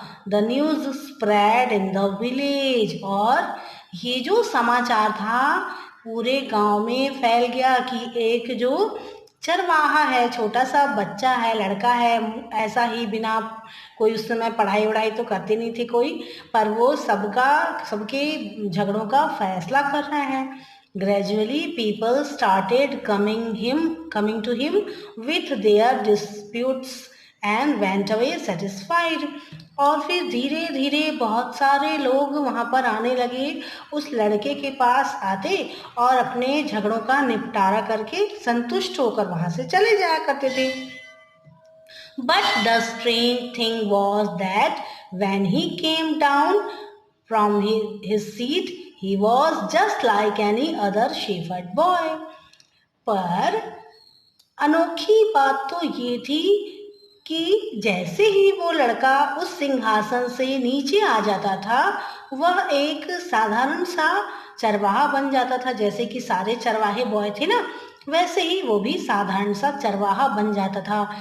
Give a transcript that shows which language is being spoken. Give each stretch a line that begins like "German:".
English: The news spread in the village.
Hindi: और ये जो समाचार था पूरे गांव में फैल गया कि एक जो चरवाहा है, छोटा सा बच्चा है, लड़का है, ऐसा ही बिना कोई उस समय पढ़ाई वढ़ाई तो करते नहीं थे कोई, पर वो सबके झगड़ों का फैसला कर रहा है।
English: Gradually, people started coming to him with their disputes and went away satisfied.
Hindi: और फिर धीरे धीरे बहुत सारे लोग वहां पर आने लगे, उस लड़के के पास आते और अपने झगड़ों का निपटारा करके संतुष्ट होकर वहां से चले जाया करते थे।
English: But the strange thing was that when he came down from his seat, he was just like any other shepherd boy.
Hindi: पर अनोखी बात तो ये थी कि जैसे ही वो लड़का उस सिंहासन से नीचे आ जाता था, वह एक साधारण सा चरवाहा बन जाता था। जैसे कि सारे चरवाहे बॉय थे ना, वैसे ही वो भी साधारण सा चरवाहा बन जाता था।